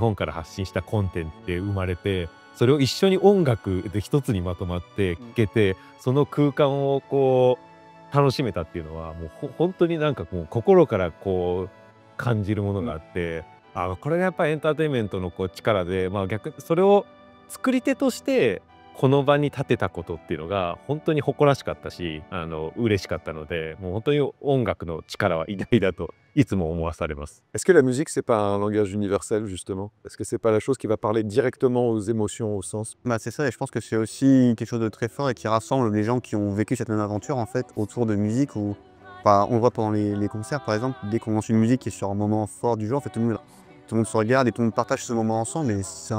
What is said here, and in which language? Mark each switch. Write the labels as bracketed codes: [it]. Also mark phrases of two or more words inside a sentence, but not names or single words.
[ja] 本から発信したコンテンツで生まれて、それを一緒に音楽で一つにまとまって聴けて、その空間を楽しめたっていうのはもう本当になんか心から感じるものがあって、これがやっぱりエンターテインメントの力で、逆それを作り手としてこの場に立てたことっていうのが本当に誇らしかったし、嬉しかったので、もう本当に音楽の力は偉大だといつも思わされます。 [fr] Est-ce que la musique, c'est pas un langage universel, justement? Est-ce que c'est pas la chose qui va parler directement aux émotions, au sens? Bah, c'est ça, et je pense que c'est aussi quelque chose de très fort et qui rassemble les gens qui ont vécu cette même aventure en fait autour de musique où, enfin, on le voit pendant les concerts par exemple, dès qu'on lance une musique qui est sur un moment fort du jour, en fait tout le monde se regarde et tout le monde partage ce moment ensemble et